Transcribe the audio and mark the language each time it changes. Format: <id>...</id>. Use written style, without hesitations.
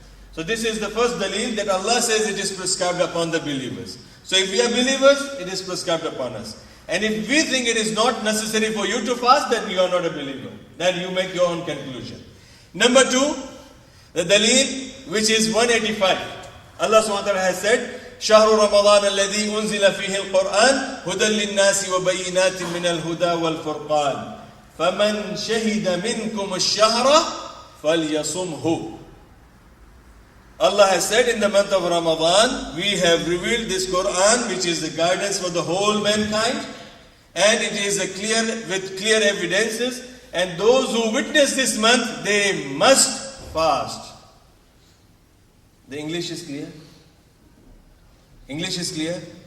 <en>So this is the first dalil that Allah says it is prescribed upon the believers. So if we are believers, it is prescribed upon us. And if we think it is not necessary for you to fast, then you are not a believer. Then you make your own conclusion. Number two, the dalil which is 185.</en> <ar>Allah subhanahu wa ta'ala</ar> <en>has said,</en> <ar>شهر رمضان الذي أنزل فيه القرآن هدى للناس وبينات من الهدى والفرقان فمن شهد منكم الشهر فليصمه.</ar> <en>Allah has said in the month of Ramadan, we have revealed this Quran which is the guidance for the whole mankind, and it is with clear evidences, and those who witness this month, they must fast. The English is clear? English is clear?</en>